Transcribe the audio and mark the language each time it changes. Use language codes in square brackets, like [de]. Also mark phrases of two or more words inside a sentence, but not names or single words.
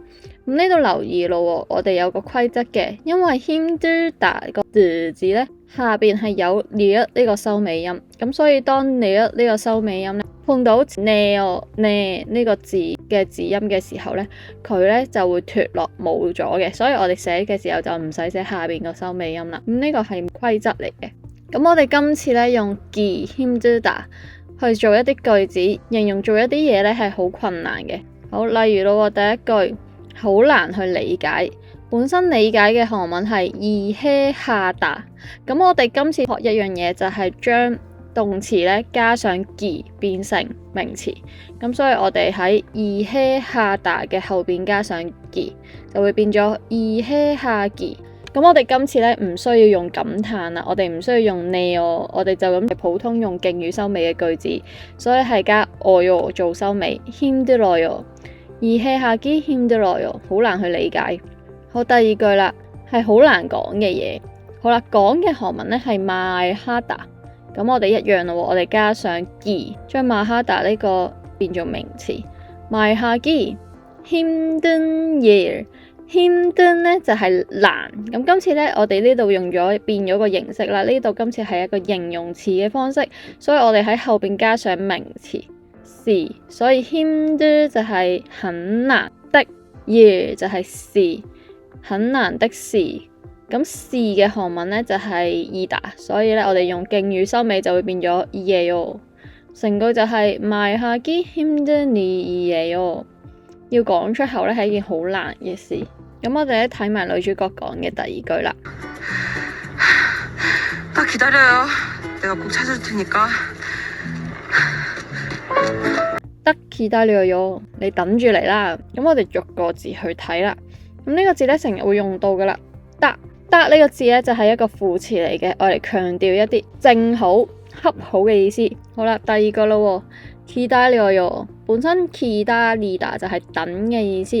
[yue] 咁呢度留意咯，我哋有個規則嘅，因為힘들다個字咧下邊係有呢個收尾音，咁所以當呢個收尾音咧碰到네요呢個字嘅字音嘅時候咧，佢咧就會脫落冇咗嘅，所以我哋寫嘅時候就唔使寫下邊個收尾音啦。咁呢個係規則嚟嘅。咁我哋今次咧用 [ko] 기 힘들다 [yue] 去做一啲句子，形容做一啲嘢咧係好困難嘅。好，例如咯，第一句好難去理解，本身理解嘅韓文係이해하다。咁我哋今次學一樣嘢就係將動詞咧加上기變成名詞，咁所以我哋喺이해하다嘅後邊加上기就會變咗이해하기。咁我哋今次咧唔需要用感嘆啦，我哋唔需要用네요，我哋就咁普通用敬語收尾嘅句子，所以係加어요做收尾。 [ko] 힘들어요 이해하기 힘들어요 [yue] 好難去理解。好，第二句啦，係好難講嘅嘢。好啦，講嘅韓文咧係말하다，咁我哋一樣咯，我哋加上기將말하다呢個變做名詞。 [ko] 말하기 힘든 일 힘든 [yue] 咧就係難，咁今次咧我哋呢度用咗變咗個形式啦，呢度今次係一個形容詞嘅方式，所以我哋喺後邊加上名詞事，所以힘들就係很難的，일就係事，很難的事。咁事嘅韓文咧就係이다，所以咧我哋用敬語收尾就會變咗이에요。成句就係 [ko] 말하기 힘든 일이에요。 [yue] 要講出口咧係一件好難嘅事。咁我哋咧睇埋女主角講嘅第二句啦。 [ko] 딱 기다려요. 내가 꼭 찾을 테니까. 딱 기다려요， [yue] 你等住嚟啦。咁我哋逐個字去睇啦。咁呢個字咧成日會用到噶啦。得呢個字咧就係一個副詞嚟嘅，我嚟強調一啲正好、恰好嘅意思。好啦，第二個咯，기다려요本身기다리다就係等嘅意思。